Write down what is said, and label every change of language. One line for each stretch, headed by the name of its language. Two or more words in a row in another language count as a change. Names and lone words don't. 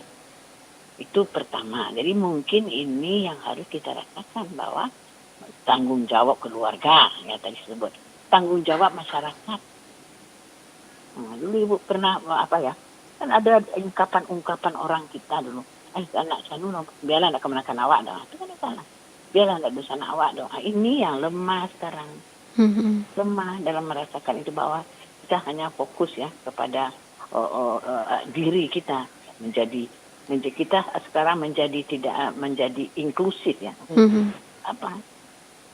Indonesian: Itu pertama. Jadi mungkin ini yang harus kita rasakan bahwa tanggung jawab keluarga, ya tadi disebut. Tanggung jawab masyarakat. Dulu Ibu pernah kan ada ungkapan orang kita dulu.
Minangkabau: Anak sanu biarlah nak kemenakan awak dah.
Indonesian: Itu kan salah.
Minangkabau: Biarlah nak dosa awak dah.
Indonesian: Ini yang lemah sekarang. Lemah dalam merasakan itu bahwa kita hanya fokus ya kepada diri kita menjadi kita sekarang menjadi tidak menjadi inklusif ya.